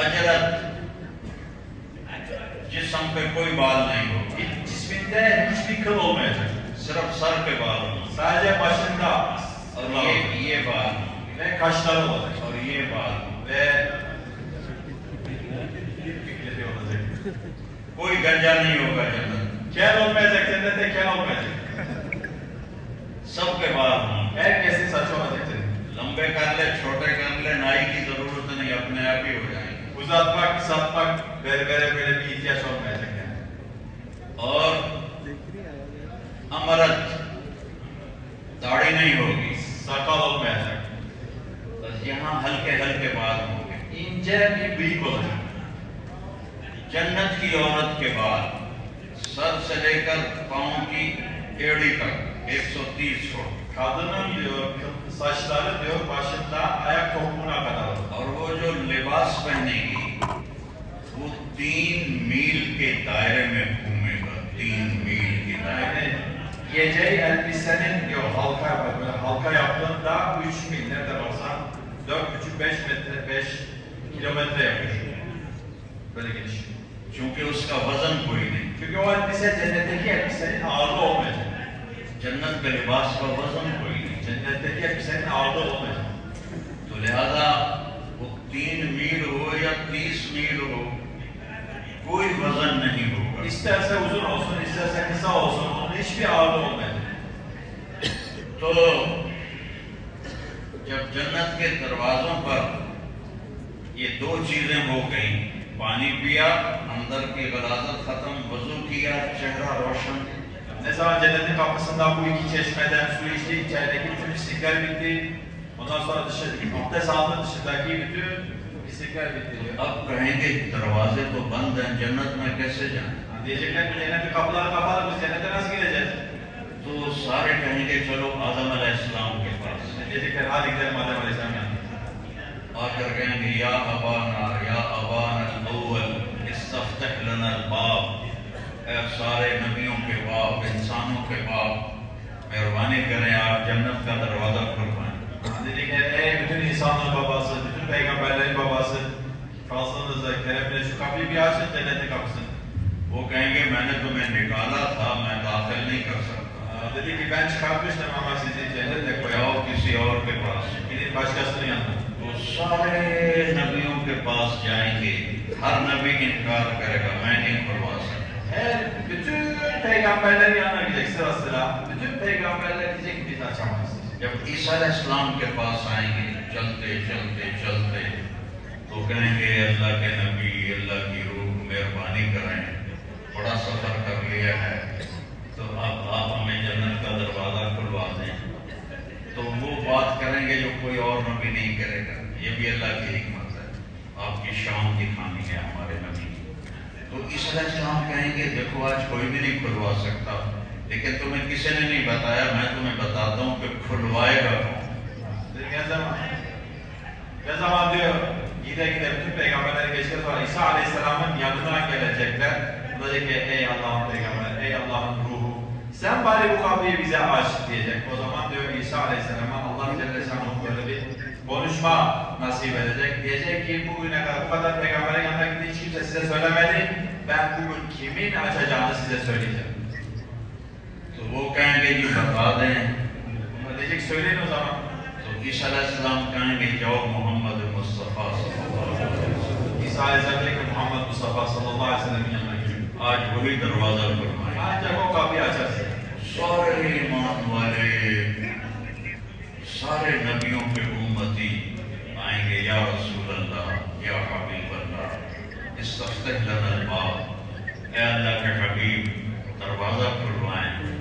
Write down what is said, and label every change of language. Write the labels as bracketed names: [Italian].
[Urdu] اجرت, جسم پہ کوئی بال نہیں ہوگی, [Turkish] cisminde hiçbir kıl olmayacak. [Urdu] صرف سر پہ بال ہوگا, [Turkish] sadece başında. [Urdu] اور یہ بال [Turkish] ve kaşları olacak. [Urdu] اور یہ بال [Turkish] ve fikirleri olacak. [Urdu] کوئی گنجا نہیں ہوگا جنت. [Turkish] Kel olmayacak, cennette kel olmayacak. [Urdu] سب کے بال ہوں. [Turkish] Herkesin saçı olacak cennette. [Urdu] لمبے کر لے, چھوٹے کر لے, نائی کی ضرورت نہیں, اپنے آپ ہی ہو جائیں گے. [Turkish] Uzatmak, kısaltmak, berbere böyle bir ihtiyaç olmayacak yani. [Urdu] اور امرت, داڑھی نہیں ہوگی, [Turkish] sakal olmayacak. [Urdu] بس یہاں ہلکے ہلکے بال ہوں گے, [Turkish] ince bir bıyık olacak. [Urdu] جنت کی عورت کے بعد سر سے لے کر پاؤں کی ایڑی تک 130 fit, [Turkish] kadının diyor saçları diyor başından ayak topuğuna kadar. [Urdu] اور وہ جو لباس پہنے گی وہ 3 میل کے دائرے میں گھومے گا. 3 میل کے دائرے. [Turkish] Yani giyeceği elbisenin diyor halka yaptığında 3 mil nerede baksan 4,5-5 metre 5 kilometre yapıyor. Böyle geniş. [Urdu] چونکہ اس کا وزن کوئی نہیں. [Turkish] Çünkü o elbise cennetteki elbisenin ağırlığı olmayacak. [Urdu] جنت کے لباس کا وزن کوئی نہیں. [Turkish] Cennetteki elbisenin ağırlığı olmayacak. [Urdu] تو لہذا وہ 3 میل ہو یا 30 میل ہو کوئی وزن نہیں ہوگا. [Turkish] İsterse uzun olsun, isterse kısa olsun, onun hiçbir ağırlığı olmayacak. [Urdu] تو جب جنت کے دروازوں پر یہ 2 چیزیں ہو گئیں، پانی پیا، اندر کی غلاظت ختم، وضو کیا، چہرہ روشن. [Turkish] Ne zaman cennetin kapısından bu iki çeşmeden su içti, içerideki bütün pislikler bitti. Ondan sonra dışarıdaki abdest aldı, dışındaki bütün pislikler bitti diyor. [Urdu] اب کہیں گے دروازے تو بند ہیں، جنت میں کیسے جائیں؟ [Turkish] Diyecekler ki cennetin kapıları kapalı, biz cennete nasıl gideceğiz? [Urdu] تو سارے کہیں گے چلو آدم علیہ السلام کے پاس. [Turkish] Diyecekler hadi gidelim Adem Aleyhisselam yanına. [Urdu] آ کر کہیں گے [Arabic] یا ابانا الاول استفتح لنا الباب. [Urdu] اے سارے نبیوں کے باپ، انسانوں کے باپ، مہربانی کریں آپ جنت کا دروازہ کھلوائیں. [Turkish] Diyecekler ey bütün insanlığın babası, bütün peygamberlerin babası, fazlanızla, keremle şu kapıyı bir açın cennetin kapısını. [Urdu] وہ کہیں گے میں نے تمہیں نکالا تھا، میں داخل نہیں کر سکتا. [Turkish] Dedi ki ben çıkartmıştım ama sizi cennete [Urdu] جاؤ [Turkish] koyalım. [Urdu] کسی اور کے پاس. [Turkish] Gidin başkasının yanına. [Urdu] وہ سارے نبیوں کے پاس جائیں گے. ہر نبی انکار کرے گا میں نہیں کھلوا سکتا. [Turkish] Her bütün peygamberlerin yanına gidecek sıra sıra. Bütün peygamberler diyecek ki biz açamayız. [Urdu] جب عیسیٰ علیہ السلام کے پاس آئیں گے چلتے چلتے چلتے تو کہیں گے اللہ کے نبی، اللہ کی روح مہربانی کریں، بڑا سفر کر لیا ہے تو اب آپ ہمیں جنت کا دروازہ کھلوا دیں. تو وہ بات کریں گے جو کوئی اور نبی نہیں کرے گا. یہ بھی اللہ کی حکمت ہے، آپ کی شان دکھانی ہے ہمارے نبی. تو عیسیٰ علیہ السلام کہیں گے دیکھو آج کوئی بھی نہیں کھلوا سکتا، لیکن تمہیں کسی نے نہیں بتایا، میں تمہیں بتاتا ہوں کہ کھلوائے گا کون. [Turkish] Dedi ne zaman diyor gide gide bütün peygamberler geçtikten sonra İsa Aleyhisselam'ın yanına gelecekler. O diyecek ki ey Allah'ın peygamberi, ey Allah'ın ruhu sen bari bu kapıyı bize aç diyecek. O zaman diyor İsa Aleyhisselam'a Allah Celle Şanuhu böyle bir konuşma nasip edecek. Diyecek ki bugüne kadar bu kadar peygamberin yanına gitti hiç kimse size söylemedi. Ben bugün kimin açacağını size söyleyeceğim. [Urdu] تو وہ کہیں گے جی بتا دیں. [Turkish] Ona diyecek söyleyin o zaman. [Urdu] تو عیسیٰ علیہ السلام کہیں گے جاؤ محمد مصطفیٰ صلی اللہ علیہ وسلم. [Turkish] İsa Aleyhisselam diyecek ki Muhammed Mustafa sallallahu aleyhi ve sellem'in yanına gidin. [Urdu] آج وہی دروازہ کھلوائیں. [Turkish] Ancak o kapıyı açarsın. [Urdu] سارے ایمان والے، سارے نبیوں کے امتی آئیں گے [Arabic] یا رسول اللہ یا حبیب اللہ استفتح لنا الباب. [Urdu] اے اللہ کے حبیب دروازہ کھلوائیں.